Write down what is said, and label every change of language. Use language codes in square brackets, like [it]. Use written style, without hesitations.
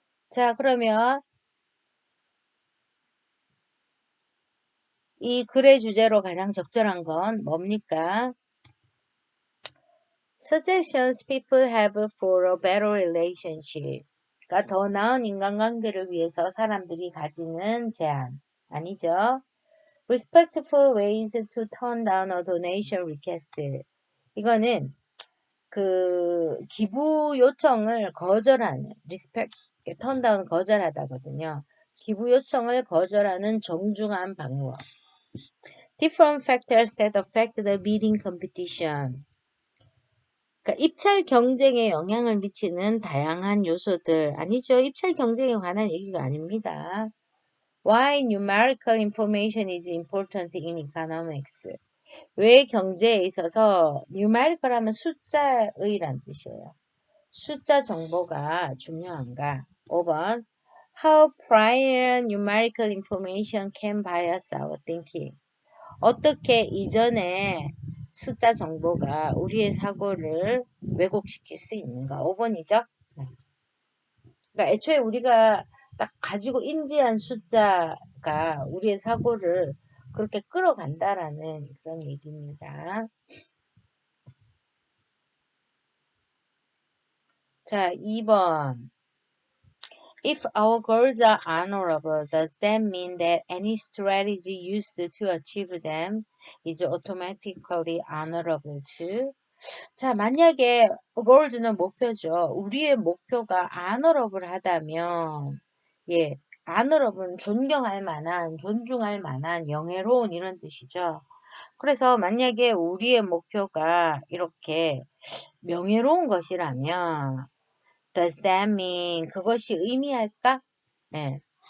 [ko] 자, 그러면 이 글의 주제로 가장 적절한 건 뭡니까? [en] Suggestions people have for a better relationship. [ko] 그러니까 더 나은 인간관계를 위해서 사람들이 가지는 제안. 아니죠? [en] Respectful ways to turn down a donation request. [ko] 이거는 그 기부 요청을 거절하는 respect, [en] turn down [ko] 거절하다거든요. 기부 요청을 거절하는 정중한 방법. [en] Different factors that affect the bidding competition. [ko] 그러니까 입찰 경쟁에 영향을 미치는 다양한 요소들. 아니죠. 입찰 경쟁에 관한 얘기가 아닙니다. [en] Why numerical information is important in economics. [ko] 왜 경제에 있어서 numerical 하면 숫자의란 뜻이에요. 숫자 정보가 중요한가? 5번. [en] How prior numerical information can bias our thinking. [ko] 어떻게 이전에 숫자 정보가 우리의 사고를 왜곡시킬 수 있는가? 5번이죠? 그러니까 애초에 우리가 딱 가지고 인지한 숫자가 우리의 사고를 그렇게 끌어간다라는 그런 얘기입니다. 자, 2번. [en] If our goals are honorable, does that mean that any strategy used to achieve them is automatically honorable too? [ko] 자, 만약에 goals는 목표죠. 우리의 목표가 honorable 하다면, 예, honorable은 존경할 만한, 존중할 만한, 영예로운 이런 뜻이죠. 그래서 만약에 우리의 목표가 이렇게 명예로운 것이라면, [en] does that mean [ko] 그것이 의미할까? 네.